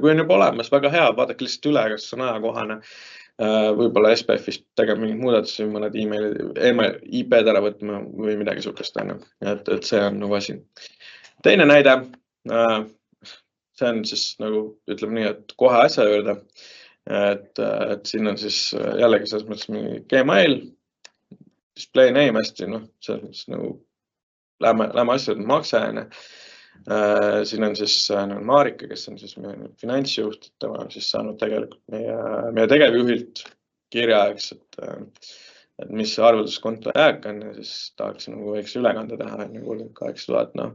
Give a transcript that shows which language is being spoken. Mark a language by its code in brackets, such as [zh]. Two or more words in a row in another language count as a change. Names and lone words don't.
[et] Kui on juba olemas, väga hea, vaadake lihtsalt üle, kas on ajakohane. Võib-olla SPF-ist tegema mingid muudatusi, mõned IP-d ära võtma või midagi sukest. Et see on nagu asi. Teine näide, see on siis nagu ütleme nii, et kohe asja juurde. Et siin on siis jällegi selles mõttes mingi Gmail, [en] display name [et] hästi, see on siis nagu lähme asjad makse. Siin on siis Marika, kes on siis meie finantsjuht, tema on siis saanud tegelikult meie tegevjuhilt kirja, eks, et mis see arvutuskonto jääk on ja siis tahaks nagu võiks ülekande teha 38 000.